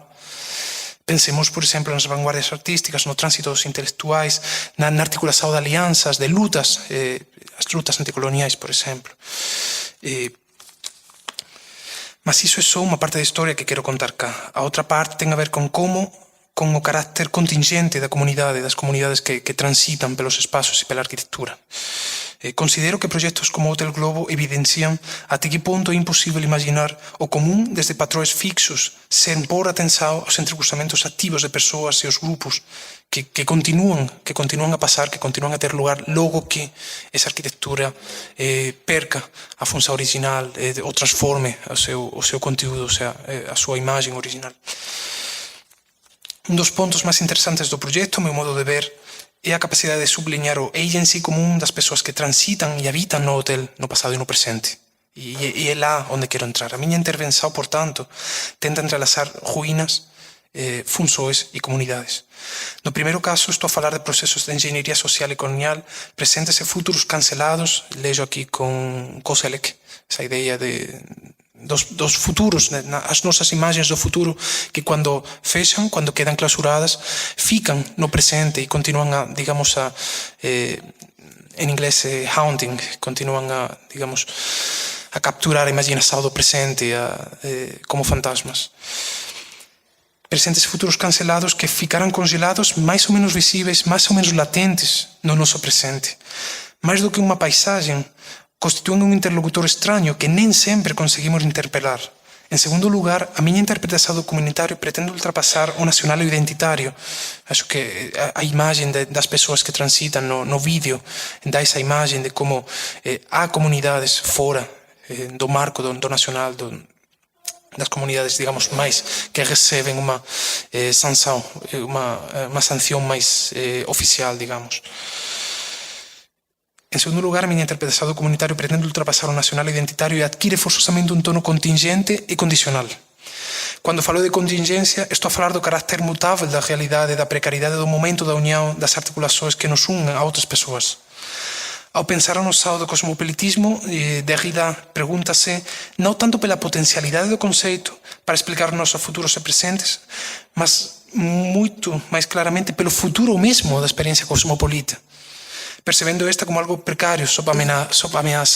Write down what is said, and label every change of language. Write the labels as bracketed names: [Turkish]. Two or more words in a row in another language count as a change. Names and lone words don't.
[Portuguese] Pensemos, por exemplo, nas vanguardias artísticas, no trânsito dos intelectuais, na articulação de alianças, de lutas, as lutas anticoloniais, por exemplo. Mas isso é só uma parte da história que quero contar cá. A outra parte tem a ver com o carácter contingente das comunidades que transitam pelos espaços e pela arquitetura. [Galician] Considero que proxectos como Hotel Globo evidencian até que ponto é imposible imaginar o común desde patroes fixos sen pôr atención aos entrecruzamentos activos de persoas e os grupos que continúan a pasar, que continúan a ter lugar logo que esa arquitectura perca a función original ou transforme o seu conteúdo, o sea, a súa imagen original. Un dos pontos máis interesantes do proxecto, ao meu modo de ver, é a capacidade de subliñar o agency común das persoas que transitan e habitan no hotel no pasado e no presente. E é lá onde quero entrar. A miña intervención, por tanto, tenta entrelazar ruínas, funções e comunidades. [Portuguese] No primeiro caso, estou a falar de procesos de engenharia social e colonial presentes e futuros cancelados. Leio aqui com Koselleck essa ideia dos futuros, as nossas imagens do futuro que quando fecham, quando quedam clausuradas, ficam no presente e continuam a, digamos, em inglês, haunting, continuam a, digamos, a capturar a imaginação do presente como fantasmas. Presentes e futuros cancelados que ficarão congelados, mais ou menos visíveis, mais ou menos latentes no nosso presente. Mais do que uma paisagem, [Galician] constituen un interlocutor extraño que nem sempre conseguimos interpelar. En segundo lugar, a miña interpretación do comunitario pretende ultrapasar o nacional e o identitario. Acho que a imagen das persoas que transitan no vídeo dá esa imagen de como há comunidades fora do marco do nacional, das comunidades, digamos, máis que receben uma sanción máis oficial, digamos. En segundo lugar, a miña interpretación do comunitario pretende ultrapasar o nacional identitario e adquire forzosamente un tono contingente e condicional. [Portuguese] Quando falo de contingencia, estou a falar do carácter mutável da realidade, da precariedade do momento da união, das articulações que nos unem a outras persoas. Ao pensar no estado do cosmopolitismo, Derrida pergunta-se não tanto pela potencialidade do conceito para explicar nossos futuros e presentes, mas muito mais claramente pelo futuro mesmo da experiência cosmopolita, percebendo esta como algo precario, sob ameaça.